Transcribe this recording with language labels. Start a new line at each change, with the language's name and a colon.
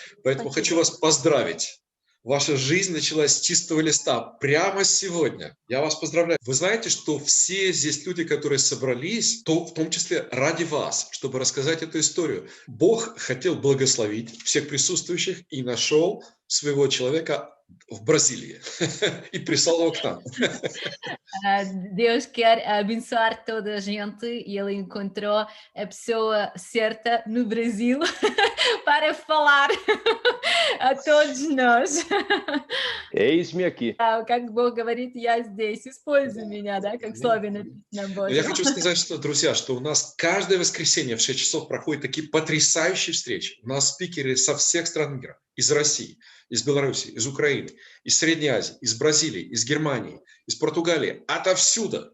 Russian: Поэтому хочу вас поздравить. Ваша жизнь началась с чистого листа прямо сегодня. Я вас поздравляю. Вы знаете, что все здесь люди, которые собрались, то в том числе ради вас, чтобы рассказать эту историю. Бог хотел благословить всех присутствующих и нашел своего человека в Brasília e pressão ao canal.
Portuguese: Deus quer abençoar toda a gente e ele encontrou a pessoa certa no Brasil para falar a todos nós. Eis-me aqui.
Russian: Как Бог говорит, я здесь, используй меня, да, как слове написано Божье. Я хочу сказать, что, друзья, что у нас каждое воскресенье в 6 часов проходят такие потрясающие встречи. У нас спикеры со всех стран мира. Из России, из Беларуси, из Украины, из Средней Азии, из Бразилии, из Германии, из Португалии, отовсюду.